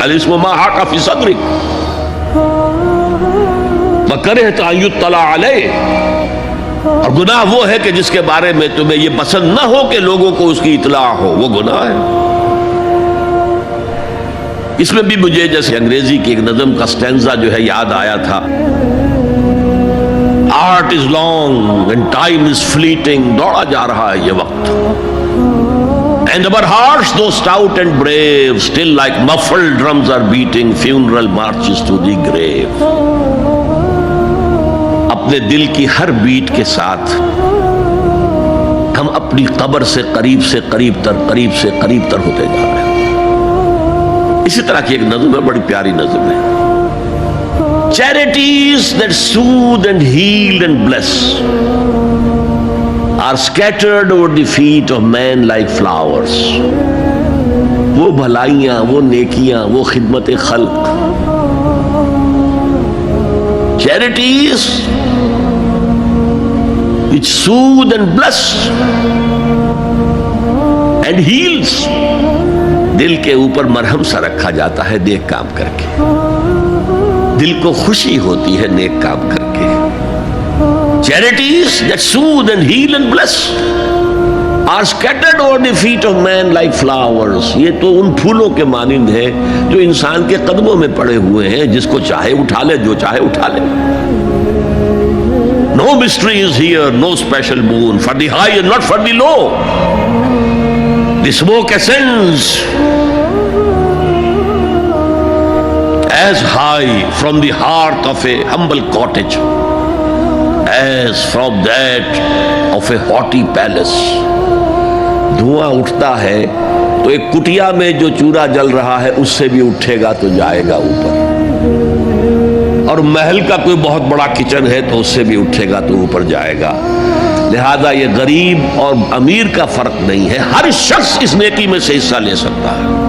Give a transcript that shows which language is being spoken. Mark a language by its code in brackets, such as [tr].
[ar] الاسم ما حاک فی صدرک وکرہت ان یطلع علیہ، [ur] اور گناہ وہ ہے کہ جس کے بارے میں تمہیں یہ پسند نہ ہو کہ لوگوں کو اس کی اطلاع ہو، وہ گناہ ہے. اس میں بھی مجھے جیسے انگریزی کی ایک نظم کا سٹینزا جو ہے یاد آیا تھا. [en] art is long and time is fleeting, [ur] دوڑا جا رہا ہے یہ وقت. [en] And our hearts, though stout and brave, still like muffled drums are beating funeral marches to the grave. [ur] اپنے دل کی ہر بیٹ کے ساتھ ہم اپنی قبر سے قریب سے قریب تر، قریب سے قریب تر ہوتے جا رہے ہیں. اسی طرح کی ایک نظم ہے، بڑی پیاری نظم ہے. [en] Charities that soothe and heal and bless are scattered over the feet of men like flowers. [ur] وہ بھلائیاں، وہ نیکیاں، وہ خدمت خلق، [en] charities which soothe and bless and heals، [ur] دل کے اوپر مرہم سا رکھا جاتا ہے نیک کام کر کے، دل کو خوشی ہوتی ہے نیک کام کر کے. [en] Charities that soothe and heal and bless are scattered over the feet of men like flowers. [ur] یہ تو ان پھولوں کے مانند ہے جو انسان کے قدموں میں پڑے ہوئے ہیں، جس کو چاہے اٹھا لے، جو چاہے اٹھا لے. [en] No mystery is here, no special boon for the high and not for the low. The smoke ascends as high from the hearth of a humble cottage as from that of a haughty palace. [ur] دھواں اٹھتا ہے تو ایک کٹیا میں جو چورا جل رہا ہے اس سے بھی اٹھے گا تو جائے گا اوپر، اور محل کا کوئی بہت بڑا کچن ہے تو اس سے بھی اٹھے گا تو اوپر جائے گا. لہذا یہ غریب اور امیر کا فرق نہیں ہے، ہر شخص اس نیکی میں سے حصہ لے سکتا ہے.